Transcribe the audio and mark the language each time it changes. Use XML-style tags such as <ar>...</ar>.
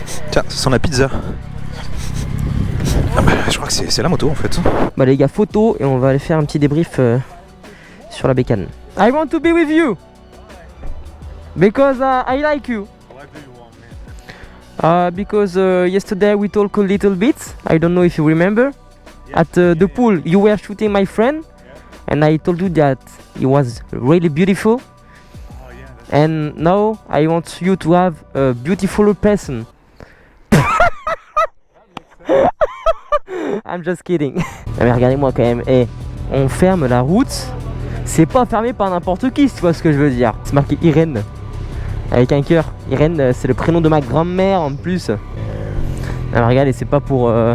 <fr>Tiens, ça sent la pizza. Ah bah, je crois que c'est la moto en fait. Bah les gars, photo et on va aller faire un petit débrief sur la bécane.</fr> <en>I want to be with you because I like you. Because yesterday we talked a little bit. I don't know if you remember. At the pool, you were shooting my friend, and I told you that he was really beautiful. And now I want you to have a beautiful person. I'm just kidding.</en> <fr>Mais regardez-moi quand même. Et on ferme la route. C'est pas fermé par n'importe qui, si tu vois ce que je veux dire. C'est marqué Irène. Avec un cœur. Irène, c'est le prénom de ma grand-mère en plus. Alors regardez, c'est pas pour...</fr>